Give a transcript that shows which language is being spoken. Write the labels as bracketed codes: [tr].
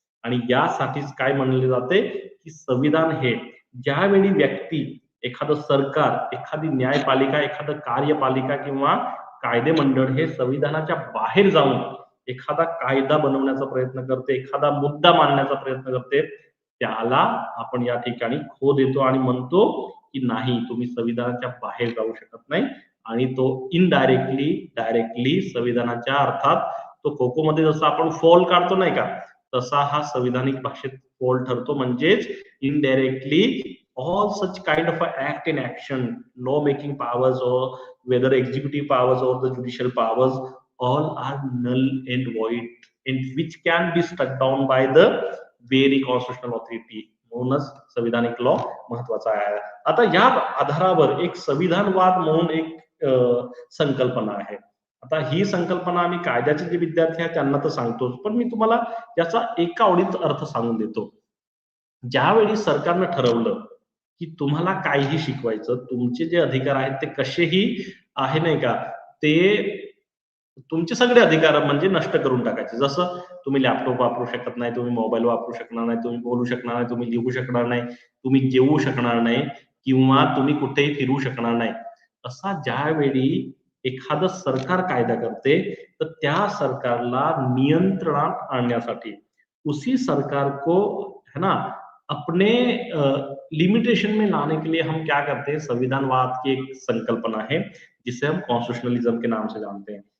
[mr] आणि यासाठीच काय म्हणले जाते, की संविधान हे ज्यावेळी व्यक्ती, एखादं सरकार, एखादी न्यायपालिका, एखादं कार्यपालिका किंवा कायदे मंडळ हे संविधानाच्या बाहेर जाऊन एखादा कायदा बनवण्याचा प्रयत्न करते, एखादा मुद्दा मांडण्याचा प्रयत्न करते, त्याला आपण या ठिकाणी खो देतो आणि म्हणतो की नाही, तुम्ही संविधानाच्या बाहेर जाऊ शकत नाही. आणि तो इनडायरेक्टली, डायरेक्टली संविधानाच्या, अर्थात तो खो खो मध्ये जसं आपण फॉल काढतो नाही का, तसा हा संविधानिक भाषेत फॉल ठरतो. म्हणजेच indirectly [en] all such kind of a act in action, law making powers or whether executive powers or the judicial powers, all are null and void and which can be struck down by the very constitutional authority. [mr] म्हणूनच संविधानिक law महत्वाचा आहे. आता या आधारावर एक संविधानवाद म्हणून एक संकल्पना आहे. आता ही संकल्पना आम्ही कायद्याचे जे विद्यार्थी आहेत त्यांना तर सांगतोच, पण मी तुम्हाला याचा एका ओळीत अर्थ सांगून देतो. ज्यावेळी सरकारनं ठरवलं की तुम्हाला काहीही शिकवायचं, तुमचे जे अधिकार आहेत ते कसेही आहे नाही का, ते तुमचे सगळे अधिकार म्हणजे नष्ट करून टाकायचे. जसं तुम्ही लॅपटॉप वापरू शकत नाही, तुम्ही मोबाईल वापरू शकणार नाही, तुम्ही बोलू शकणार नाही, तुम्ही लिहू शकणार नाही, तुम्ही जेवू शकणार नाही, किंवा तुम्ही कुठेही फिरू शकणार नाही. असा ज्यावेळी एखादं सरकार कायदा करते, तर त्या सरकारला नियंत्रणात आणण्यासाठी [hi] उसी सरकार को, है ना, अपने लिमिटेशन में लाने के लिए हम क्या करते हैं, संविधानवाद की एक संकल्पना है जिसे हम कॉन्स्टिट्यूशनलिज्म के नाम से जानते हैं।